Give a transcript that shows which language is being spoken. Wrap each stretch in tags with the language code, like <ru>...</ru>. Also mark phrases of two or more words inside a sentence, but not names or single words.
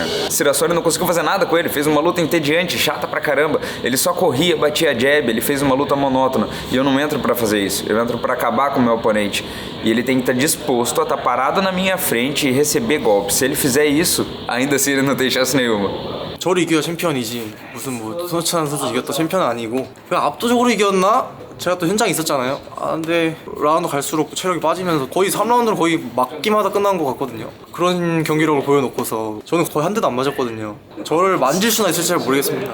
<pt>Sirassori não conseguiu fazer nada com ele, fez uma luta entediante, chata pra caramba. Ele só corria, batia jab, ele fez uma luta monótona. E eu não entro pra fazer isso, eu entro pra acabar com o meu oponente. E ele tem que estar disposto a estar parado na minha frente e receber golpes. Se ele fizer isso, ainda assim ele não tem chance nenhuma.</pt> <ko>저를 이겨야 챔피언이지 무슨 뭐 손치하는 선수 이겼다 챔피언은 아니고 그냥 압도적으로 이겼나? 제가 또 현장에 있었잖아요. 근데 라운드 갈수록 체력이 빠지면서 거의 3라운드로 거의 막기마다 끝난 것 같거든요. 그런 경기력을 보여놓고서 저는 거의 한 대도 안 맞았거든요. 저를 만질 수나 있을지 잘 모르겠습니다.</ko>